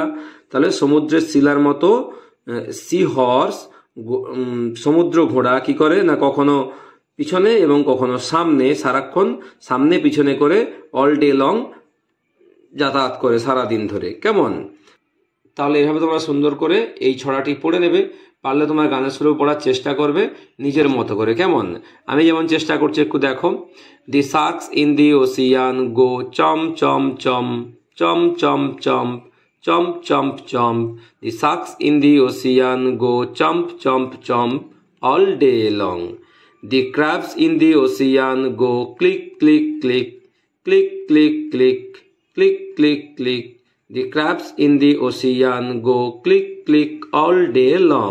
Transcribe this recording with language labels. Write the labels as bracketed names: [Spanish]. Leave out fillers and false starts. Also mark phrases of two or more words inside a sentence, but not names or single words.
[Bangla] তাহলে সমুদ্রের শিলার মতো [English] sea horse [Bangla] সমুদ্র ঘোড়া কি করে না কখনো পিছনে এবং কখনো সামনে, সারাক্ষণ সামনে পিছনে করে [English] all day long [Bangla] যাতায়াত করে সারাদিন ধরে। কেমন তাহলে এভাবে তোমরা সুন্দর করে এই ছড়াটি পড়ে নেবে। পারলে তোমার গানের সুরেও পড়ার চেষ্টা করবে নিজের মতো করে। কেমন আমি যেমন চেষ্টা করছি একটু দেখো। [English] The sharks in the ocean go chomp chomp chomp chomp chomp chomp chomp chomp chomp. The sharks in the ocean go chomp chomp chomp all day long. The crabs in the ocean go click click click click click click click click click. The crabs in the ocean go click click all day long.